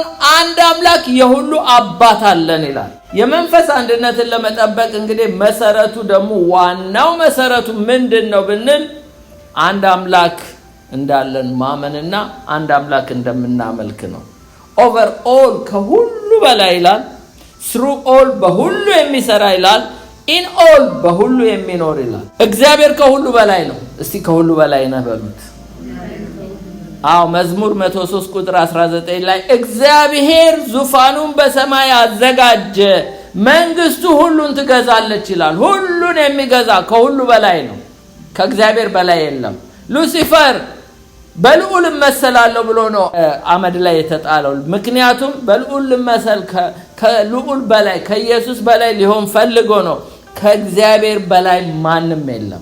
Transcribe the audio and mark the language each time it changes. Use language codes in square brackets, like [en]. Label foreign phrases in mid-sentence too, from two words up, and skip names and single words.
[am] አንድ አምላክ የሁሉ አባት አለን ይላል። የመንፈስ አንድነትን ለመጠበቅ እንግዲህ መሰረቱ ደግሞ ዋናው መሰረቱ ምንድነው ብንል አንድ አምላክ እንዳለን ማመንና አንድ አምላክ እንደምናመልክ ነው። [en] over all [am] ከሁሉ በላይ ይላል። [en] through all [am] በሁሉ የሚሰራ ይላል። [en] in all [am] በሁሉ የሚኖር ይላል። እግዚአብሔር ከሁሉ በላይ ነው። እስቲ ከሁሉ በላይ ነው በሉት። መዝሙር 103 ቁጥር 19 ላይ እግዚአብሔር ዙፋኑን በሰማይ አዘጋጀ መንግስቱ ሁሉን ትገዛለች ይላል። ሁሉን የሚገዛ ከሁሉ በላይ ነው። ከእግዚአብሔር በላይ የለም። ሉሲፈር በልዑል መሰላለሁ ብሎ ነው አመድ ላይ የተጣለው። ምክንያቱም በልዑል መሰል ከልዑል በላይ ከኢየሱስ በላይ ሊሆን ፈልጎ ነው። ከእግዚአብሔር በላይ ማንም የለም።